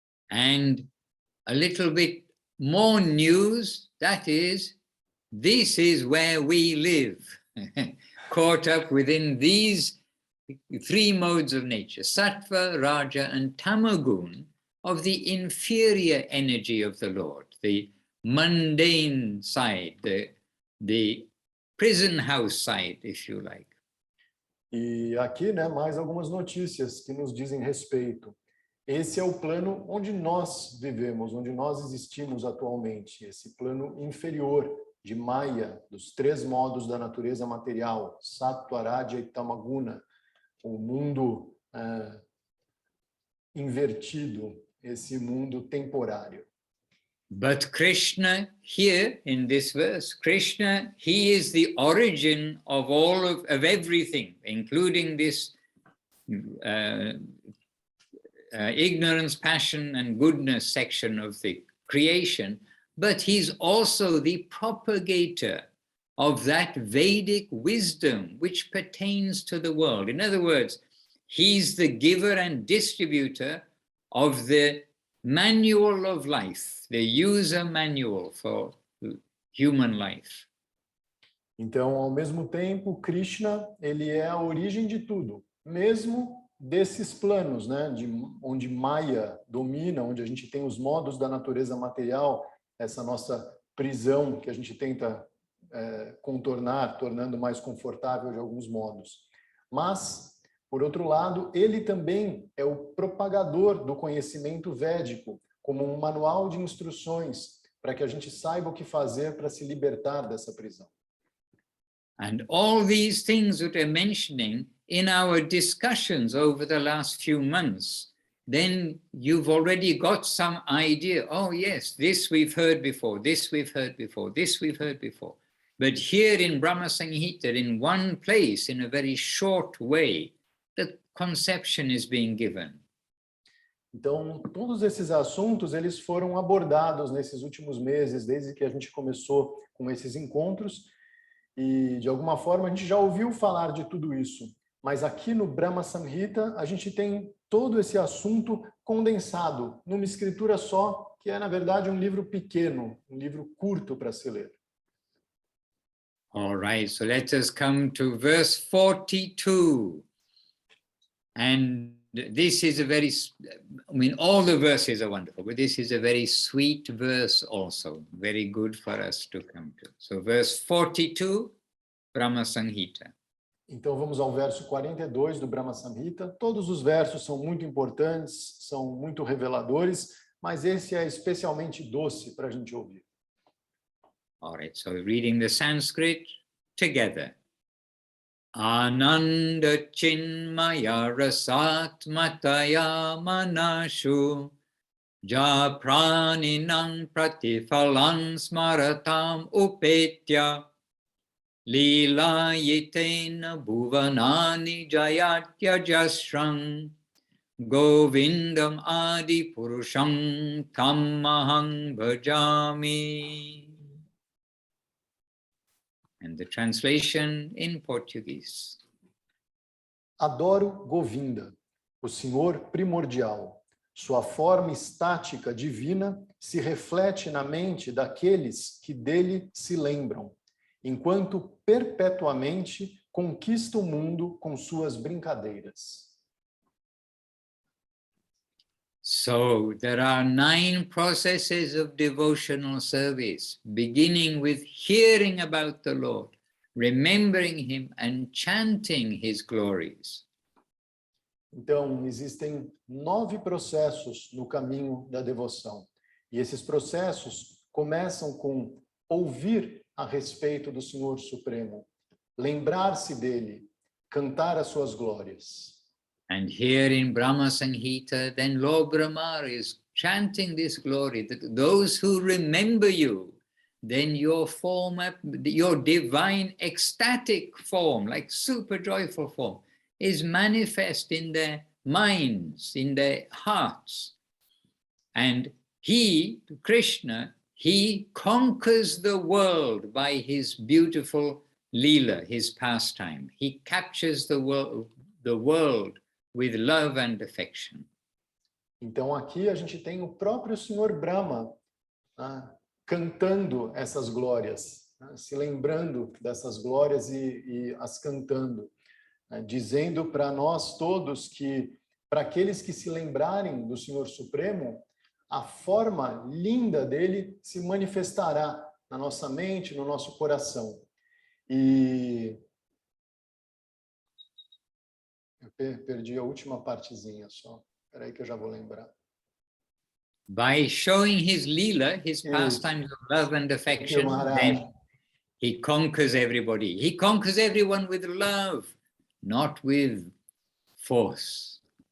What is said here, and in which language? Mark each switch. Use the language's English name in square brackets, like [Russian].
[English] And a little bit more news, that is, this is where we live, caught up within these three modes of nature, Sattva, Raja, and Tamagun, of the inferior energy of the Lord, the mundane side, the prison house side, if you like. [Portuguese] E aqui, né, mais algumas notícias que nos dizem respeito. Esse é o plano onde nós vivemos, onde nós existimos atualmente, esse plano inferior de Maya, dos três modos da natureza material, Sattva, Raja e Tamaguna, o mundo invertido, esse mundo temporário. [English] But Krishna, here in this verse, Krishna, he is the origin of all of everything, including this ignorance, passion, and goodness section of the creation, but he's also the propagator of that Vedic wisdom which pertains to the world. In other words, he's the giver and distributor of the manual of life, the user manual for human life. [Portuguese] Então, ao mesmo tempo, Krishna, ele é a origem de tudo, mesmo desses planos, né, de onde Maya domina, onde a gente tem os modos da natureza material, essa nossa prisão que a gente tenta contornar, tornando mais confortável de alguns modos. Mas, por outro lado, ele também é o propagador do conhecimento védico, como um manual de instruções para que a gente saiba o que fazer para se libertar dessa prisão. [English] And all these things that we're mentioning in our discussions over the last few months, then you've already got some idea. Oh yes, this we've heard before, this we've heard before, this we've heard before. But here in Brahma Samhita, in one place, in a very short way, the conception is being given. [Portuguese] Então, todos esses assuntos, eles foram abordados nesses últimos meses, desde que a gente começou com esses encontros, e de alguma forma a gente já ouviu falar de tudo isso. Mas aqui no Brahma Samhita, a gente tem todo esse assunto condensado numa escritura só, que é, na verdade, um livro pequeno, um livro curto para se ler. [English] All right, so let us come to verse 42. And this is a very, I mean, all the verses are wonderful, but this is a very sweet verse also, very good for us to come to. So verse 42, Brahma Samhita. [Portuguese] Então vamos ao verso 42 do Brahma Samhita. Todos os versos são muito importantes, são muito reveladores, mas esse é especialmente doce para a gente ouvir. [English] All right, so reading the Sanskrit together. [Sanskrit] Ananda chinmaya rasat mataya manashu ja praninam pratifalam smaratam upetya lila yitena bhuvanani jayatya jasram govindam adi purusham tammaham bhajami. [English] And the translation in Portuguese. [Portuguese] Adoro Govinda, o Senhor primordial. Sua forma estática divina se reflete na mente daqueles que dele se lembram, enquanto perpetuamente conquista o mundo com suas brincadeiras. [English] So there are 9 processes of devotional service, beginning with hearing about the Lord, remembering him and chanting his glories. [Portuguese] Então, existem 9 processos no caminho da devoção. E esses processos começam com ouvir a respeito do Senhor Supremo, lembrar-se dele, cantar as suas glórias. [English] And here in Brahma Samhita, then Lord Brahma is chanting this glory, that those who remember you, then your form, your divine ecstatic form, like super joyful form, is manifest in their minds, in their hearts. And he, Krishna, he conquers the world by his beautiful lila, his pastime. He captures the world with love and affection. [Portuguese] Então aqui a gente tem o próprio Senhor Brahma, né, cantando essas glórias, né, se lembrando dessas glórias e as cantando, né, dizendo para nós todos que, para aqueles que se lembrarem do Senhor Supremo, a forma linda dele se manifestará na nossa mente, no nosso coração. E eu perdi a última partezinha só. Espera aí que eu já vou lembrar. [English] By showing his lila, his pastimes of love and affection, then he conquers everybody. He conquers everyone with love, not with force.